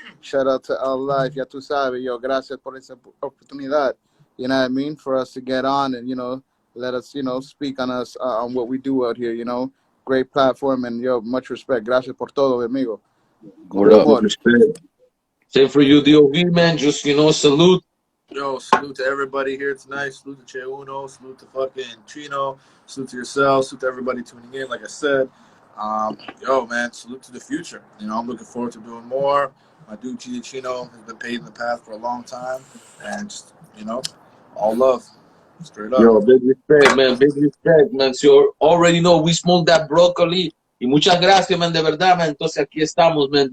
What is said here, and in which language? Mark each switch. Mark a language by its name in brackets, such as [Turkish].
[English] Shout out to [Spanish] ElLife, ya tú sabes, yo, gracias por esa oportunidad. [English] You know what I mean? For us to get on and, you know, let us, you know, speak on us, on what we do out here, you know. Great platform and, yo, much respect. [Spanish] Gracias por todo, amigo. [English] Word up. Respect. Same for you, D.O.V, man. Just, you know, salute. Yo, salute to everybody here tonight. Salute to Che1, salute to fucking Chino, salute to yourself, salute to everybody tuning in. Like I said, yo, man, salute to the future. You know, I'm looking forward to doing more. My dude Chino has been paving the path for a long time, and just, you know, all love, straight up. Yo, big respect, man. Big respect, man. So you already know we smoked that broccoli. [Spanish] Y muchas gracias, man, de verdad, man. Entonces aquí estamos, man.